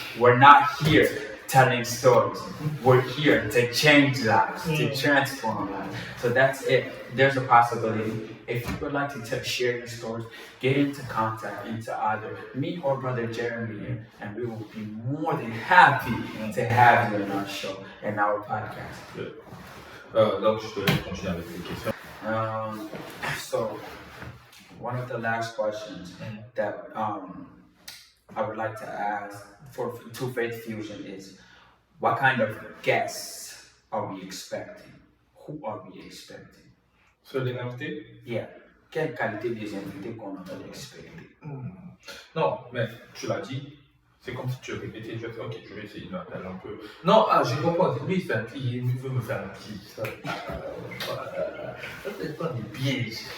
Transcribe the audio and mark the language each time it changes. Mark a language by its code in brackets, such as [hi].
[en] We're not here telling stories. We're here to change lives, to transform lives. So that's it. There's a possibility. If you would like to share your stories, get into contact into either me or Brother Jeremy, and we will be more than happy to have you on our show and our podcast. [fr] Donc, je te laisse continuer avec les questions. [en] So, one of the last questions that I would like to ask to Faith Fusion is, what kind of guests are we expecting? Who are we expecting? [fr] Sur les invités? [en] Yeah. [fr] Quelle qualité des invités qu'on entend expecter? Non, mais tu l'as dit. C'est comme si tu répétais, je vais faire, ok, je vais essayer de m'appeler un peu. Non, j'ai compris, lui, il veut me faire un petit. Ça, c'est pas des pièges.